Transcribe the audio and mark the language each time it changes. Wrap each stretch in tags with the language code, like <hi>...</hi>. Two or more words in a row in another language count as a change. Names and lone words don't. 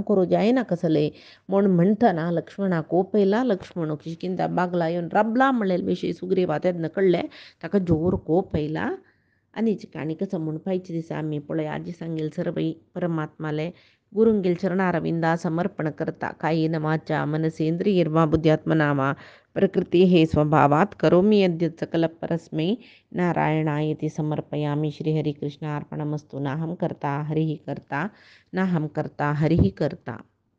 <kok>करूं जायना कसले म्हूण म्हणटना लक्ष्मणा को पयला लक्ष्मण किंता बागला येवन राबला म्हणलेले विशय सुग्रीवा तेन्ना कळ्ळें ताका जोर को पयला आनी काणी कसं म्हूण पायचे दिसा आमी पळय आजी सांगेल सर्वई परमात्माले गुरुंगेल चरणारविंदा समर्पण करता</kok> <sa>कायेन वाचा मनसेंद्रियर्वा बुद्ध्यात्मना वा प्रकृती हे स्वभावात करोमि यद्यत् सकल परस्मै नारायणायति समर्पयामि श्रीहरिकृष्णार्पणमस्तु नाहं कर्ता हरिः कर्ता नाहं कर्ता हरिः कर्ता।</sa>